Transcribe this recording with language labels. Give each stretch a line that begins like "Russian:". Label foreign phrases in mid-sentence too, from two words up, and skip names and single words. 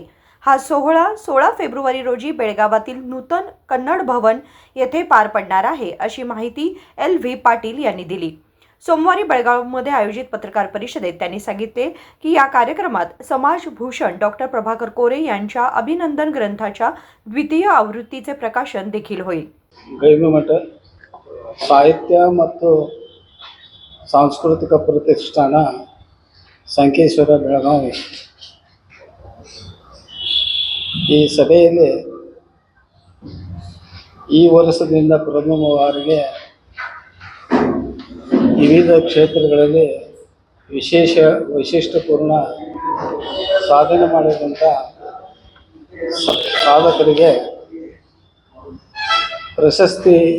Marathi: हा सोहळा 16 फेब्रुवारी रोजी बेळगावातील नूतन कन्नड भवन येथे पार पडणार आहे, अशी माहिती एल.व्ही. पाटील यांनी दिली। सोमवारी बेळगावमध्ये आयोजित पत्रकार परिषदेत त्यांनी सांगितले की या कार्यक्रमात समाजभूषण डॉक्टर प्रभाकर कोरे यांच्या अभिनंदन ग्रंथाच्या द्वितीय आवृत्तीचे प्रकाशन देखील होईल।
Kannada: ಗವಿಮಠ ಸಾಹಿತ್ಯ ಮತ್ತು ಸಾಂಸ್ಕೃತಿಕ ಪ್ರತಿಷ್ಠಾನ ಸಂಕೇಶ್ವರ ಬೆಳಗಾವಿ ಈ ಸಭೆಯಲ್ಲಿ ಈ ವರ್ಷದಿಂದ ಪ್ರಥಮ ಬಾರಿಗೆ ವಿವಿಧ ಕ್ಷೇತ್ರಗಳಲ್ಲಿ ವೈಶಿಷ್ಟ್ಯಪೂರ್ಣ ಸಾಧನೆ ಮಾಡಿದಂಥ ಸಾಧಕರಿಗೆ ಪ್ರಶಸ್ತಿ